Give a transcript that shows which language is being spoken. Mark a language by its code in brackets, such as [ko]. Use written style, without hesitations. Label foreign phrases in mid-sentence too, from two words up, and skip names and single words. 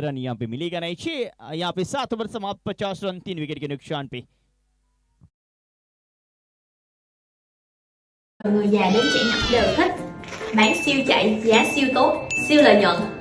[hi] रन यहाँ पे मिलेगा नहीं। 6 यहाँ पे 7 ओवर समाप्त। 50 रन 3 विकेट के नुकसान पे। [vi] Từ người già đến trẻ nhỏ đều thích. Bán siêu chạy, giá siêu tốt, siêu lợi nhuận.